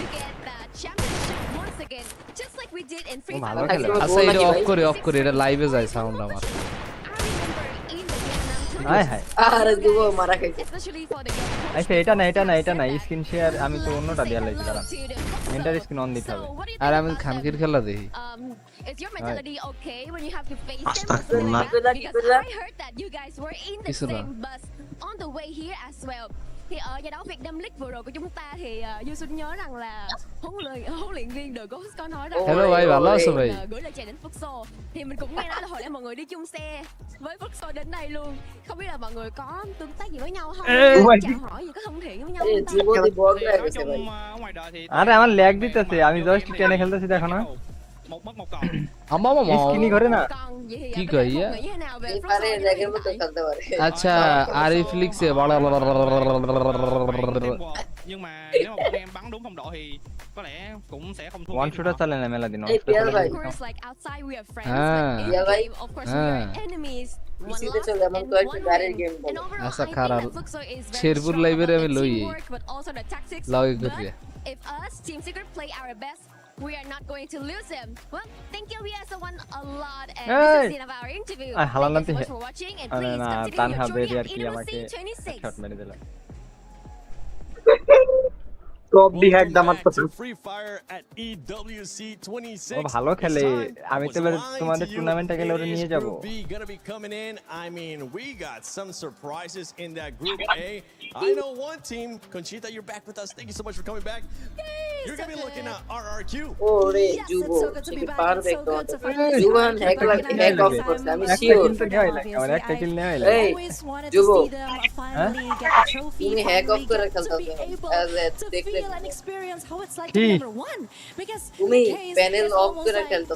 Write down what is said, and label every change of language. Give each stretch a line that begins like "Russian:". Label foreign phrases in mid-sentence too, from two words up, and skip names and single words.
Bangla: ভালো খেলে আচ্ছা এটা অফ করে এটা লাইভে যায় সাউন্ড আমার হাই হাই আরে দিব মারা খাইছে আচ্ছা এটা না
English: screen share
Bangla: আমি তো অন্যটা দেয়া লাগছে দাঁড়ান
English: enter screen on
Bangla: দিতে হবে আর আমি খানকির খেলা দেখি
English: Is your mentality okay when you have to face Astaghfirullah. them? Because I heard that you guys were in the Isra. same bus on the way here as well.
Vietnamese: Thì ở giải đấu Việt Nam League vừa rồi của chúng ta thì Du Xuân nhớ rằng là huấn luyện viên The Ghost có nói rằng
Bangla: Hello भाई ভালো আছো ভাই
Vietnamese: gửi lời chào đến Futsal. Thì mình cũng nghe nói là hồi nãy mọi người đi chung xe với Futsal đến đây luôn. Không biết là mọi người có tương tác gì với nhau không? Chào hỏi gì có thân thiện với nhau không ta?
Bangla: জীবনে বল লাগছে ভাই আরে আমার ল্যাগ দিতেছে আমি জাস্ট টেনে খেলতেছি দেখো না স্ক্রিনই করে না কি কইয়া পারে লেগের মতো খেলতে পারে আচ্ছা আরিফ লিখছে
Vietnamese: nhưng mà nếu mà bọn em bắn đúng phong độ thì có lẽ cũng sẽ không thua.
Bangla: ওয়ান শুটার চলে না মেলা দিন
English: Of course, like outside we are friends, but in the game, of course, we are enemies.
Bangla: পিসিতে চলে এমন তো একটা গাড়ির গেম বলে আচ্ছা খারাপ শেরপুর লাইভে আমি লই লাগে করি
English: If us Team Secret play our best, we are not going to lose them. Well, thank you everyone a lot, and this is the end of our interview. Thank you so much for watching, and please continue your journey at EWC 26.
Bangla: শট মেরে দিলাম টপ ডি হ্যাক দামাত
English: Free Fire at EWC 26.
Bangla: ও ভালো খেলে আমি তো তোমাদের টুর্নামেন্টে গেলে ওরে নিয়ে যাব
English: Gonna be coming in. I mean, we got some surprises in that group A. I know one team. Conchita, you're back with us. Thank you so much for coming back. You're gonna be looking at RRQ.
Bangla: ওরে যুবো কি পারবে তো জুবান
English: hack off
Bangla: করছে আমি শিওর কিন্তু নেওয়াই লাগে আমার একটা কিল নেওয়াই লাগে এই যুবো তুমি
English: hack off
Bangla: করে খেলতে দেখতে তুমি
English: panel off
Bangla: করে খেলতে